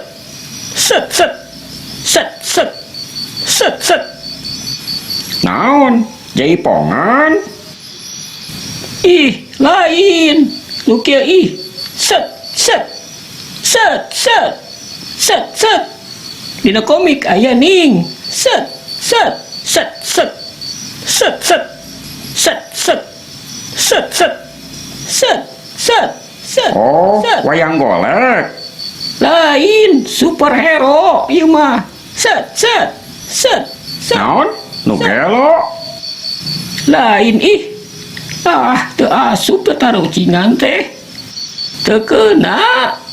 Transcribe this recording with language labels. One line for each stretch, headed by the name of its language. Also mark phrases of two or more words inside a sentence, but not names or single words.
Sundanese: Set set. Set set. Set set. Naon? Jaipongan? Ih, lain. Nu kieu ih. Set set. Set set. Set set. Dina komik aya ning. Set set. Set set. Set set. Set set. Set set. Set set. Set. Oh, Set. wayang golek. Lain superhero ieu mah. Set set. Set set. Naon? Nu gelo. Lain ih. Teu asup teu tarucingan teh. Teu keuna.